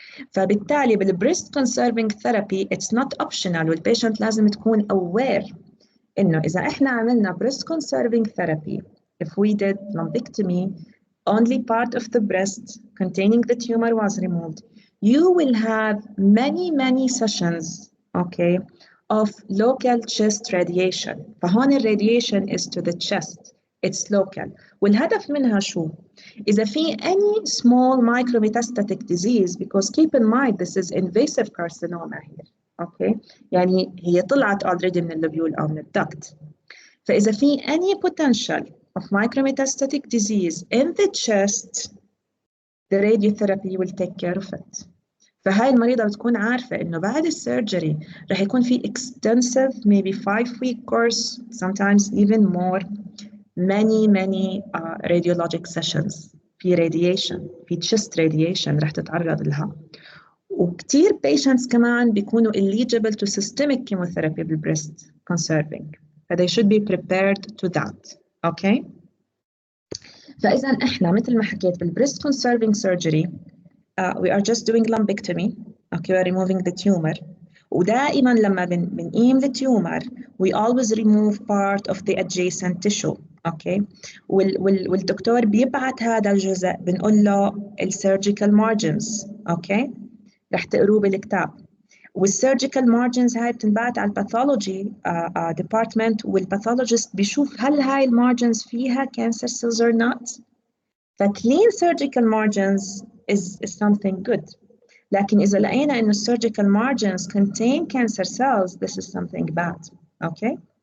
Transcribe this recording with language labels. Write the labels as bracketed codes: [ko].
[en] فبالتالي بالبريست conserving therapy it's not optional، [ar] والبيشنت لازم تكون [en] aware [ar] إنه إذا إحنا عملنا [en] breast conserving therapy if we did lumpectomy only part of the breast containing the tumor was removed, you will have many sessions, okay, of local chest radiation. فهون الradiation is to the chest it's local. [ar] والهدف منها شو؟ إذا في [en] any small micrometastatic disease, because keep in mind this is invasive carcinoma here, okay? [ar] يعني هي طلعت already من اللوبيول أو من الدكت. فإذا في [en] any potential of micrometastatic disease in the chest, the radiotherapy will take care of it. [ar] فهاي المريضة بتكون عارفة إنه بعد السيرجري رح يكون في [en] extensive maybe 5-week course, sometimes even more, many radiologic sessions [ar] في radiation في chest radiation رح تتعرض لها. وكتير patients كمان بيكونوا eligible to systemic chemotherapy بالbreast conserving. [en] they should be prepared to that. Okay? [ar] فإذا إحنا مثل ما حكيت [en] بالbreast conserving surgery we are just doing lumpectomy. Okay, we're removing the tumor. [ar] ودائما لما بنقيم [en] the tumor we always remove part of the adjacent tissue. [ar] Okay, والدكتور بيبعت هذا الجزء بنقول له surgical margins. Okay, رح تقروه بالكتاب. والsurgical margins هاي بتنبعت على الباثولوجي department والباثولوجيست بيشوف هل هاي المارجنز فيها [en] cancer cells or not. فclean surgical margins is something good. [ar] لكن إذا لقينا إنه [en] surgical margins contain cancer cells, this is something bad. Okay?